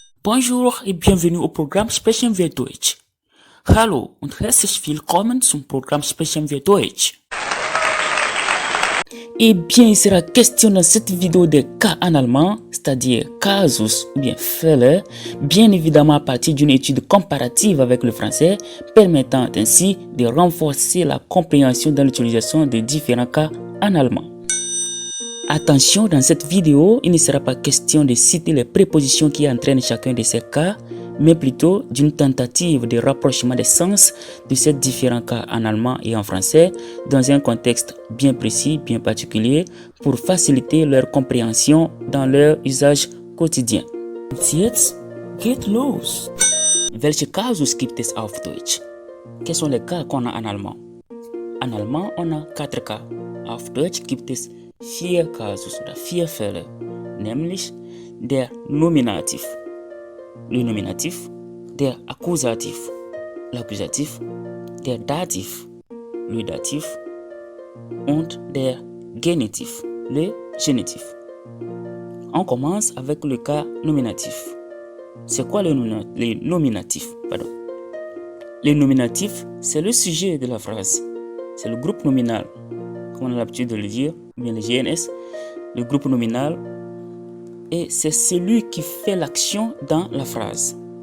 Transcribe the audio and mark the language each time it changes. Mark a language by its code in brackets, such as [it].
[fr] Bonjour et bienvenue au programme Sprechen wir Deutsch. [de] Hallo und herzlich willkommen zum Programme Sprechen wir Deutsch. [fr] Eh bien, il sera question dans cette vidéo des cas en allemand, c'est-à-dire casus ou bien Fälle, bien évidemment à partir d'une étude comparative avec le français, permettant ainsi de renforcer la compréhension dans l'utilisation des différents cas en allemand. Attention, dans cette vidéo, il ne sera pas question de citer les prépositions qui entraînent chacun de ces cas, mais plutôt d'une tentative de rapprochement des sens de ces différents cas en allemand et en français dans un contexte bien précis, bien particulier, pour faciliter leur compréhension dans leur usage quotidien. [de] Jetzt geht los! Welche Kasus gibt es auf Deutsch? [fr] Quels sont les cas qu'on a en allemand? En allemand, on a 4 cas. [de] Auf Deutsch gibt es 4 Kasus oder 4 Fälle, nämlich der Nominativ, le Nominativ, der Akkusativ, l'Akkusativ, der Dativ, le Dativ und der Genitiv, le Genitiv. [fr] On commence avec le cas nominatif. C'est quoi le nominatif? Le nominatif, c'est le sujet de la phrase. C'est le groupe nominal, comme on a l'habitude de le dire, ou bien le GNS, le groupe nominal, et c'est celui qui fait l'action dans la phrase.